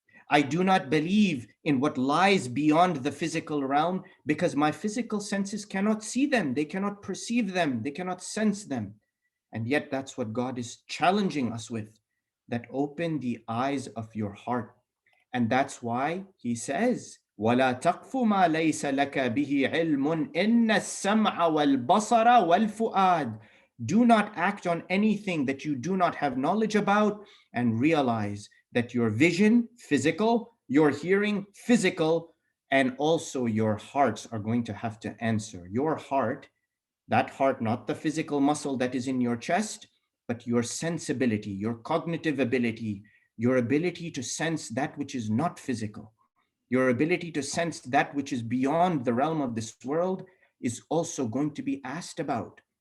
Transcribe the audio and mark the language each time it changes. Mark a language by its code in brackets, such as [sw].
[en] I do not believe in what lies beyond the physical realm because my physical senses cannot see them, they cannot perceive them, they cannot sense them. And yet, that's what God is challenging us with, that open the eyes of your heart. And that's why He says, [ar] وَلَا تَقْفُ مَا لَيْسَ لَكَ بِهِ عِلْمٌ إِنَّ السَّمْعَ وَالْبَصَرَ وَالْفُؤَادَ. [en] Do not act on anything that you do not have knowledge about, and realize that your vision, physical, your hearing, physical, and also your hearts are going to have to answer. Your heart, that heart, not the physical muscle that is in your chest, but your sensibility, your cognitive ability, your ability to sense that which is not physical, your ability to sense that which is beyond the realm of this world is also going to be asked about.